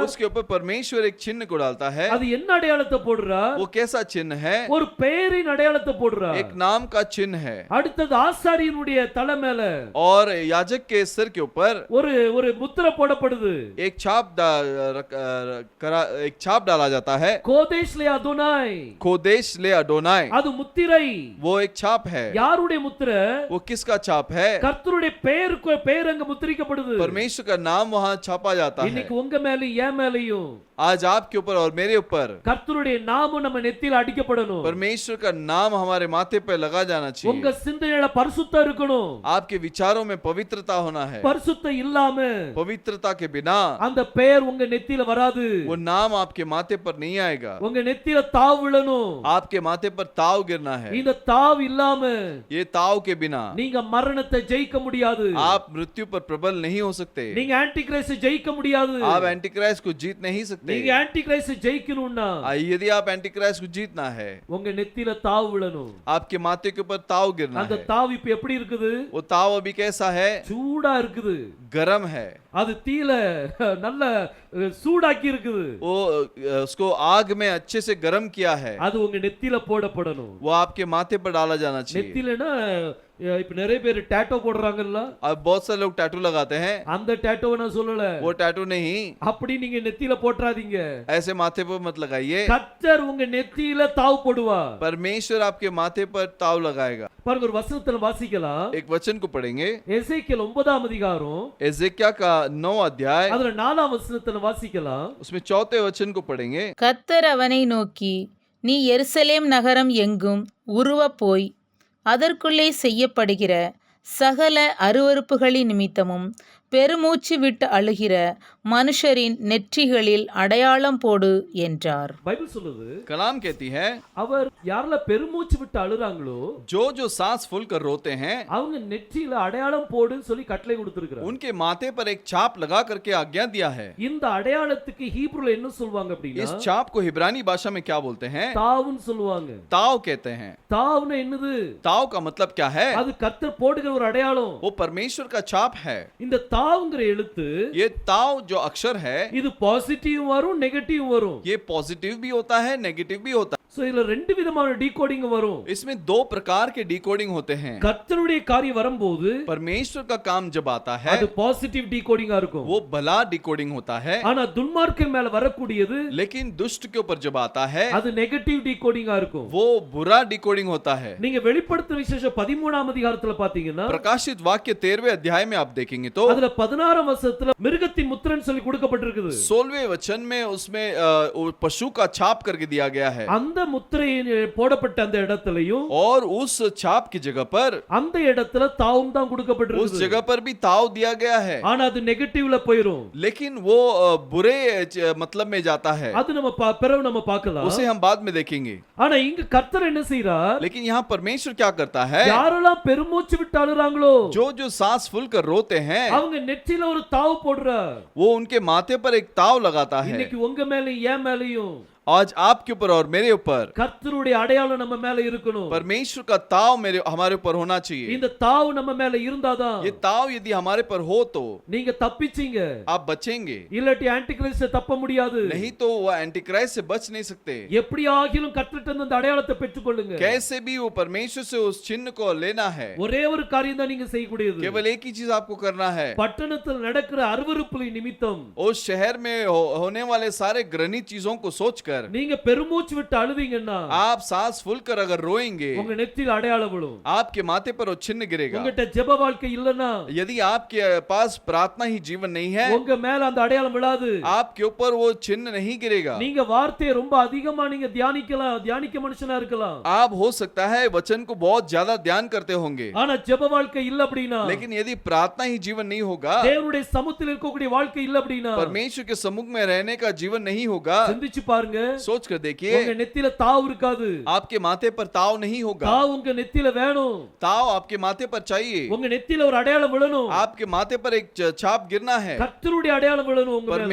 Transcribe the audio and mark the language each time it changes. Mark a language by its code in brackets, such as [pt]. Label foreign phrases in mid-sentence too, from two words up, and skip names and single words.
[hi] उसके ऊपर परमेश्वर एक चिन्ह को डालता है। [ta] அது என்ன அடையாளத்தை போடுறார்? [hi] वो कैसा चिन्ह है? [ta] ஒரு பெயரின் அடையாளத்தை போடுறார். [hi] एक नाम का चिन्ह है। [ta] அடுத்தது ஆசாரியனுடைய தலை மேல [hi] और याजक के सिर के ऊपर [ta] ஒரு ஒரு முத்திரை போடப்படுது. [hi] एक छाप डाला जाता है। [he] קודש לאדוני. קודש לאדוני, [ta] அது முத்திரை. [hi] वो एक छाप है। [ta] யாருடைய முத்திரை? [hi] वो किसका छाप है? [ta] கர்த்தருடைய பெயர் அங்க முத்திரிக்கப்படுது. [hi] परमेश्वर का नाम वहां छापा जाता है। [ta] இன்னைக்கு உங்க மேலயும் என் மேலயும் [hi] आज आपके ऊपर और मेरे ऊपर [ta] கர்த்தருடைய நாமம் நம்ம நெத்தியில அடிக்கப்படணும். [hi] परमेश्वर का नाम हमारे माथे पर लगा जाना [ta] உங்க [hi] चाहिए। [ta] சிந்தனையில பரிசுத்தம் இருக்கணும். [hi] आपके विचारों में पवित्रता होना है। [ta] பரிசுத்தம் இல்லாம [hi] पवित्रता के बिना [ta] அந்த பெயர் உங்க நெத்தியில வராது. [hi] वो नाम आपके माथे पर नहीं आएगा। [ta] உங்க நெத்தியில தாவு விழணும். [hi] आपके माथे पर ताव गिरना है। [ta] இந்த தாவு இல்லாம [hi] ये ताव के बिना [ta] நீங்க மரணத்தை ஜெயிக்க முடியாது. [hi] आप मृत्यु पर प्रबल नहीं हो सकते। [ta] நீங்க [en] anti christ [ta] ஜெயிக்க முடியாது. [hi] आप [en] anti christ [hi] को जीत नहीं सकते। [ta] நீங்க [en] anti christ [ta] ஜெயிக்கணும்னா [hi] यदि आप [en] anti christ [hi] को जीतना है, [ta] உங்க நெத்தியில தாவு விழணும். [hi] आपके माथे के ऊपर ताव गिरना [ta] அந்த [hi] है। [ta] தாவு இப்ப எப்படி இருக்குது? [hi] वो ताव अभी कैसा है? [ta] சூடா இருக்குது. [hi] गरम है। [ta] அது தீல நல்ல சூடாக்கி இருக்குது. [hi] वो उसको आग में अच्छे से गरम किया है। [ta] அது உங்க நெத்தியில போடப்படணும். [hi] वो आपके माथे पर डाला जाना चाहिए। [ta] நெத்தியிலனா இப்ப நிறைய பேர் டாட்டோ போடுறாங்கல்ல. [hi] अब बहुत सारे लोग टैटू लगाते हैं। [ta] அந்த டாட்டோவை நான் சொல்லல. [hi] वो टैटू नहीं, [ta] அப்படி நீங்க நெத்தியில போட்றாதீங்க. [hi] ऐसे माथे पर मत लगाइए। [ta] கர்த்தர் உங்க நெத்தியில தாவு போடுவார். [hi] परमेश्वर आपके माथे पर ताव लगाएगा। [ta] பாருங்க ஒரு வசனத்துல வாசிக்கலாம். [hi] एक वचन को पढ़ेंगे, [ta] எசேக்கியேல் 9ஆம் அதிகாரம் [hi] एजेकिया का 9 अध्याय, [ta] அதுல 4ஆம் வசனத்துல வாசிக்கலாம். [hi] उसमें 4 वचन को पढ़ेंगे। [ta] கர்த்தர் அவனை நோக்கி, நீ எருசலேம் நகரம் எங்கும் உருவப் போய் அதற்குள்ளே செய்யப்படுகிற சகல அருவருப்புகளின் நிமித்தமும் பெருமூச்சு விட்டு அழுகிற மனுஷரின் நெற்றிகளில் அடையாளம் போடு என்றார். பைபிள் சொல்லுது, [hi] कलाम कहती है, [ta] அவர் யாரல பெருமூச்சு விட்டு அழுறாங்களோ [hi] जो जो सांस फूल कर रोते हैं, [ta] அவங்க நெற்றியில அடையாளம் போடுன்னு சொல்லி கட்டளை கொடுத்திருக்கிறார். [hi] उनके माथे पर एक छाप लगा करके आज्ञा दिया है। [ta] இந்த அடையாளத்துக்கு ஹீப்ருல என்ன சொல்வாங்க அப்படினா [hi] इस छाप को हिब्रानी भाषा में क्या बोलते हैं? [ta] தாவுன்னு சொல்லுவாங்க. [hi] ताव कहते हैं। [ta] தாவுன்னா என்னது? [hi] ताव का मतलब क्या है? [ta] அது கர்த்தர் போடுகிற ஒரு அடையாளம். [hi] वो परमेश्वर का छाप है। [ta] இந்த தாவுங்கிற எழுத்து [hi] ये ताव जो अक्षर है, [ta] இது பாசிட்டிவ் வரும் நெகட்டிவ் வரும். [hi] ये पॉजिटिव भी होता है, नेगेटिव भी होता है। [ta] சோ இதுல ரெண்டு விதமான டீகோடிங் வரும். [hi] इसमें 2 प्रकार के डिकोडिंग होते हैं। [ta] கர்த்தருடைய காரியம் வரும்போது [hi] परमेश्वर का काम जब आता है, [ta] அது [en] positive decoding [ta] இருக்கும். [hi] वो भला डिकोडिंग होता है। [ta] ஆனா துன்மார்க்கன் மேல வரக்கூடியது [hi] लेकिन दुष्ट के ऊपर जब आता है, [ta] அது [en] negative decoding [ta] இருக்கும். [hi] वो बुरा डिकोडिंग होता है। [ta] நீங்க வெளிப்படுத்துற விசேஷம் 13ஆம் அதிகாரத்துல பாத்தீங்கன்னா [hi] प्रकाशित वाक्य 13वें अध्याय में आप देखेंगे तो [ta] அதுல 16ஆம் வசனத்துல மிருகத்தின் முத்திரன் சொல்லி கொடுக்கப்பட்டிருக்குது. [hi] 16वें वचन में उसमें पशु का छाप करके दिया गया है। [ta] அந்த முத்திரை போடப்பட்ட அந்த இடத்துலயும் [hi] और उस छाप की जगह पर, [ta] அந்த இடத்துல தாவும் தான் [hi] उस [ta] கொடுக்கப்பட்டிருக்கு. [hi] जगह पर भी ताव दिया गया है। [ta] ஆனா அது நெகட்டிவ்ல போயிடும். [hi] लेकिन वो बुरे मतलब में जाता है। [ta] அது நம்ம பிறகு நம்ம பார்க்கலாம். [hi] उसे हम बाद में देखेंगे। [ta] ஆனா இங்க கர்த்தர் என்ன செய்றார்? [hi] लेकिन यहाँ परमेश्वर क्या करता है? [ta] யாரெல்லாம் பெருமூச்சு விட்டு அழுறாங்களோ [hi] जो जो सांस फूल कर रोते हैं, [ta] அவங்க நெற்றியில ஒரு தாவு போடுறார். [hi] वो उनके माथे पर एक ताव लगाता है। [ta] இன்னைக்கு உங்க மேலயும் என் மேலயும் [hi] आज आपके ऊपर और मेरे ऊपर [ta] கர்த்தருடைய அடையாளம் நம்ம மேல இருக்கணும். [hi] परमेश्वर का ताव हमारे ऊपर होना चाहिए। [ta] இந்த தாவு நம்ம மேல இருந்தாதான் [hi] ये ताव यदि हमारे पर हो तो [ta] நீங்க தப்பிச்சீங்க. [hi] आप बचेंगे, [ta] இல்லாட்டி [en] anti christ [ta] தப்ப முடியாது. [hi] नहीं तो वो [en] anti christ [hi] से बच नहीं सकते। [ta] எப்படி ஆகிலும் கர்த்தர்ட்ட அந்த அடையாளத்தை பெற்றுக்கொள்ளுங்க. [hi] कैसे भी वो परमेश्वर से उस चिन्ह को लेना है। [ta] ஒரே ஒரு காரியம் தான் நீங்க செய்யக்கூடியது. [hi] केवल एक ही चीज आपको करना है। [ta] பட்டணத்தில் நடக்கிற அருவருப்புகளின் நிமித்தம் [hi] उस शहर में होने वाले सारे घृणित चीजों को सोचकर [ta] நீங்க பெருமூச்சு விட்டு அழுவீங்கன்னா [hi] आप सांस फूलकर अगर रोएंगे, [ta] உங்க நெற்றியில் அடையாளம் விழும். [hi] आपके माथे पर वो चिन्ह गिरेगा। [ta] உங்ககிட்ட ஜெப வாழ்க்கை இல்லனா, [hi] यदि आपके पास प्रार्थना ही जीवन नहीं है, [ta] உங்க மேல அந்த அடையாளம் விழாது. [hi] आपके ऊपर वो चिन्ह नहीं गिरेगा। [ta] நீங்க வார்த்தையை ரொம்ப அதிகமா நீங்க தியானிக்க மனுஷனா இருக்கலாம். [hi] आप हो सकता है वचन को बहुत ज्यादा ध्यान करते होंगे, [ta] ஆனா ஜெப வாழ்க்கை இல்ல அப்படினா, [hi] लेकिन यदि प्रार्थना ही जीवन नहीं होगा, [ta] தேவனுடைய சமூகத்தில் இருக்கக்கூடிய வாழ்க்கை இல்ல அப்படினா, [hi] परमेश्वर के सम्मुख में रहने का जीवन नहीं होगा, [ta] சிந்திச்சு பாருங்க. [hi] सोच कर देखिए, [ta] உங்க நெத்தியில தாவ் இருக்காது. [hi] आपके माथे पर ताव नहीं होगा, [ta] தாவ் உங்க நெத்தியில வேணும். [hi] ताव आपके माथे पर चाहिए, [ta] உங்க நெத்தியில ஒரு அடையாளம் விழணும். [hi] आपके माथे पर एक छाप गिरना है, [ta] கர்த்தருடைய அடையாளம் விழணும் உங்க மேல.